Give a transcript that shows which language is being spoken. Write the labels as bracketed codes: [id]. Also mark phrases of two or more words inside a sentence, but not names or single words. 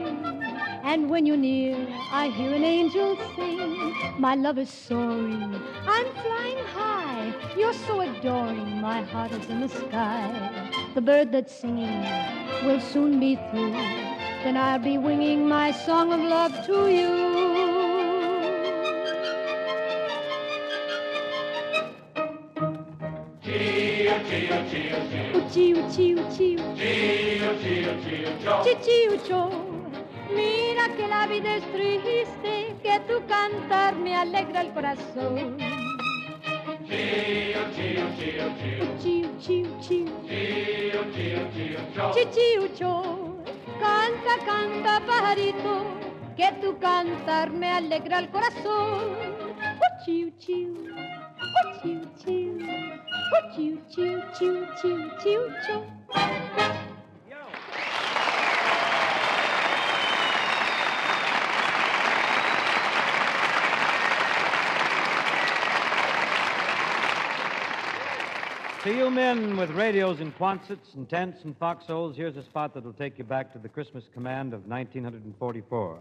[en] And when you're near, I hear an angel sing. My love is soaring, I'm flying high. You're so adoring, my heart is in the sky. The bird that's singing will soon be through. Then I'll be winging my song of love to you. Chio, chio, chio, chio. Chio, chio, chio. Chio, chio, chio, chio. Chichiucho, [es] mira que la vida es triste, que tu cantar me alegra el corazón. Chio, chio, chio, chio. Chio, chio, chio. Chio, chio, chio, chio. Chichiucho, canta, canta, pajarito, que tu cantar me alegra el corazón. Chiu, chiu, chiu, chiu, chiu, chiu, chiu, chiu, chiu, chiu. [en] To you men with radios and Quonsets and tents and foxholes, here's a spot that'll take you back to the Christmas command of 1944.